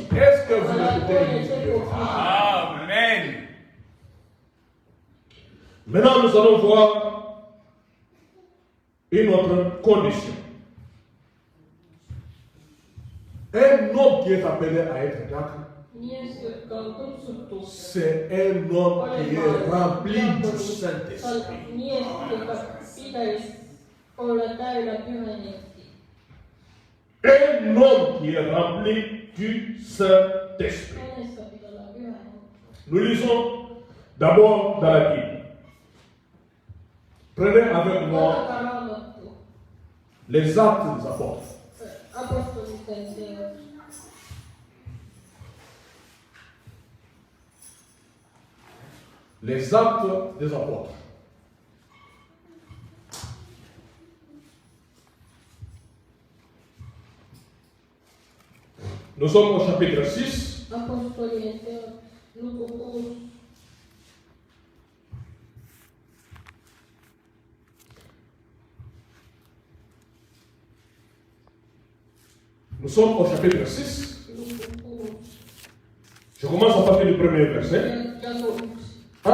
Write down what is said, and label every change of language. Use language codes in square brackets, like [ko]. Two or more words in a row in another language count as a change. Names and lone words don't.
[fr] Est-ce que vous écoutez l'hypocrisie? Amen. Maintenant, nous allons voir une autre condition. Un homme qui est appelé à être diacre [fi] mies, jotka on kutsuttu. [fr] c'est un homme qui est rempli du [fi] On [fr] Saint-Esprit. [fi] mies, joka pitäisi olla täynnä Pyhä Henki. [fr] Un homme qui est rempli du Saint-Esprit. [fi] Hänessä pitää olla Pyhä Henki. [fr] Nous lisons d'abord dans la Bible. Prenez avec moi [fi] Otakaa Raamattu. [fr] les actes des apôtres. [fi] Apostolisten teot. [fr] Les actes des apôtres. Nous sommes au chapitre 6. [fi] Apostolien teot. Luku 6. [fr] Nous sommes au chapitre 6. [fi] Luku 6. [fr] Je commence à partir du premier verset. [fi] Jako 1.